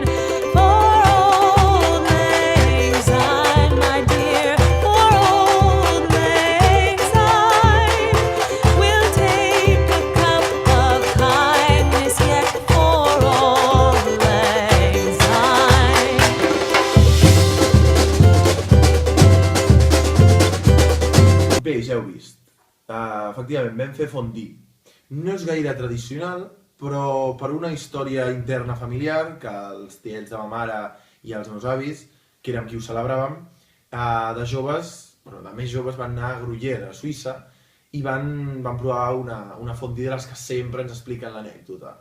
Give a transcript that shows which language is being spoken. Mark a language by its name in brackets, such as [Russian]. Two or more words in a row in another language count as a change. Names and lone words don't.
[English] For old lang syne, my dear, for old lang syne, we'll take a cup of kindness yet for old lang syne. [Catalan] Bé, ja heu vist. Efectivament, vam fer fondue. No és gaire tradicional, però per una història interna familiar, que els tiets de ma mare i els meus avis, que érem qui ho celebràvem, de joves, bueno, de més joves van anar a Gruyère, a Suïssa, i van provar una fondue de les que sempre ens expliquen l'anècdota.